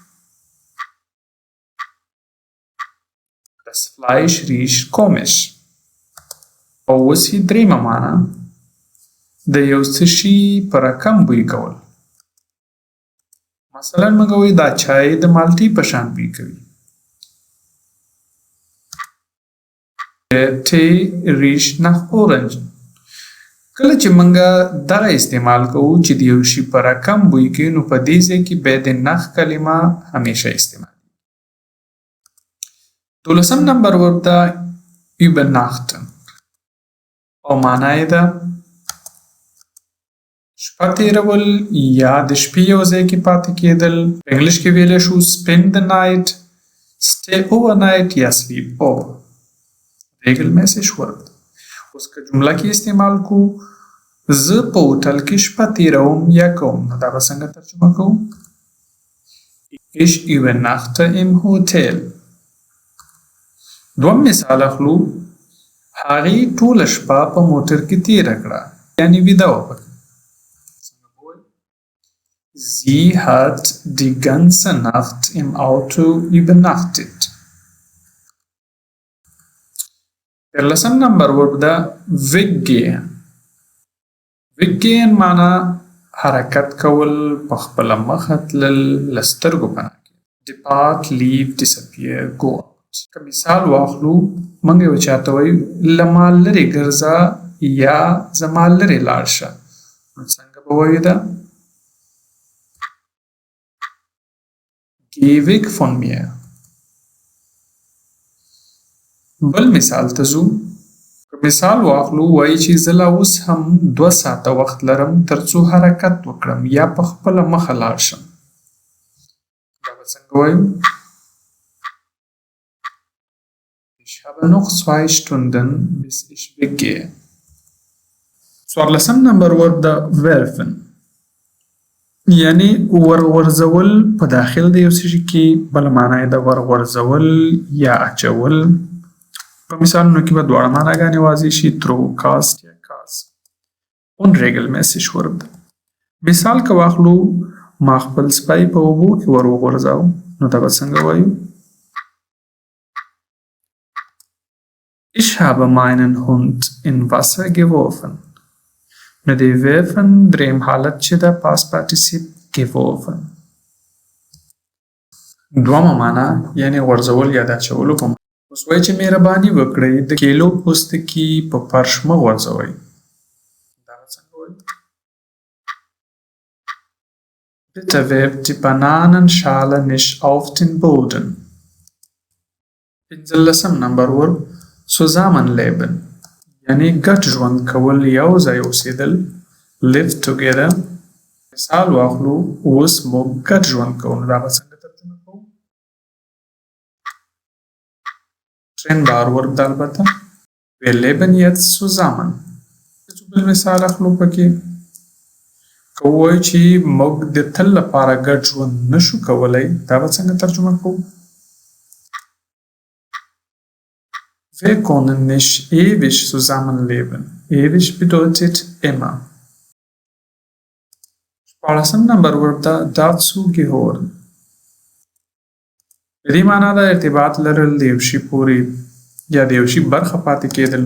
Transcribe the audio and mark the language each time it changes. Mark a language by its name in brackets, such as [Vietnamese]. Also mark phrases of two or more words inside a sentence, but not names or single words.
[German] Das Fleisch riecht komisch. [Pashto] او اوس یې دریمه معنا د یو څه شي په رقم بوی کول. مثلا موږ وایو دا چای د مالټې په شان بوی کوي. [German] Der Tee riecht nach Orangen. [Pashto] کله چې موږ دغه استعمال کوو چې د یو شي په رقم بوی کوي نو په دې ځای کې باید د نخ کلمه همیشه استعمال. 12 نمبر ورب ده übernachten. او معنا یې ده شپه تېرول یا د شپې یو ځای کې پاتې کېدل. په انګلیش کې ویلی شو [English] spend the night، stay overnight [Pashto] یا [English] sleep over. [German] regelmäßiges Verb [Pashto] ده. اوس که جمله کې استعمال کو زه په هوټل کې شپه تېروم یا کوم نو دا به څنګه ترجمه کوو؟ [German] Ich übernachte im Hotel. [Pashto] دوم مثال اخلو. هغې ټوله شپه په موټر کې تېره کړه، یعنې ویده وه پکې. څنګه به وایو؟ [German] Sie hat die ganze Nacht im Auto übernachtet. [Pashto] 13 نمبر ورب ده weggehen. weggehen معنا حرکت کول، په خپله مخه تلل، له سترګو پناه کېدل. [English] depart، leave، disappear، go out. [Pashto] که مثال واخلو موږ یو چاته وایو له ما لرې ګرځه یا زما لرې لاړ شه نو څنګه به وایو ده؟ [German] Geh weg von mir. [Pashto] بل مثال ته ځو. که مثال واخلو وایي چې زه لا اوس هم 2 ساعته وخت لرم تر څو حرکت وکړم یا په خپله مخه لاړ شم. دا به څنګه وایو؟ [German] Ich habe noch 2 Stunden bis ich weggehe. [Pashto] 14 نمبر ورب ده werfen. یعنی ورغورځول په داخل د یو څه شي کې. بله معنا یې ده ورغورځول یا اچول. په مثالونو کې به دواړه معناګانې واضح شي. [English] throw، cast [Pashto] یا cast. [German] unregelmäßiges Verb [Pashto] ده. مثال که واخلو ما خپل سپی په اوبو کې ور وغورځاو نو دا به څنګه وایو؟ [German] Ich habe meinen Hund in Wasser geworfen. [Pashto] نو د werfen دریم حالت چې ده [English] past participle [Pashto] geworfen. دومه معنا یعنی غورځول یا د اچولو په معنا. اوس وایي چې مهرباني وکړئ د کیلو پوستکي په فرش مه غورځوئ. دا به څنګه وایو؟ [German] Bitte werft die Bananenschale nicht auf den Boden. [Pashto] 15 نمبر ورب zusammenleben یعنی ګډ ژوند کول، یو ځای اوسېدل. [English] live together. [Pashto] مثال واخلو اوس موږ ګډ ژوند کوو، نو دا به څنګه ترجمه کوو؟ [German] trennbar Verb [Pashto] ده البته. [German] wir leben jetzt zusammen. [Pashto] بل مثال اخلو پکې که ووایو چې موږ د تل لپاره ګډ ژوند نشو کولی، دا به څنګه ترجمه کوو؟ [German] Wir können nicht ewig zusammenleben. Ewig bedeutet immer. 14 [Pashto] نمبر ورب ده [German] dazu gehören. [Pashto] د دې معنا ده ارتباط لرل، د یو شي پورې یا د یو شي برخه پاتې کېدل.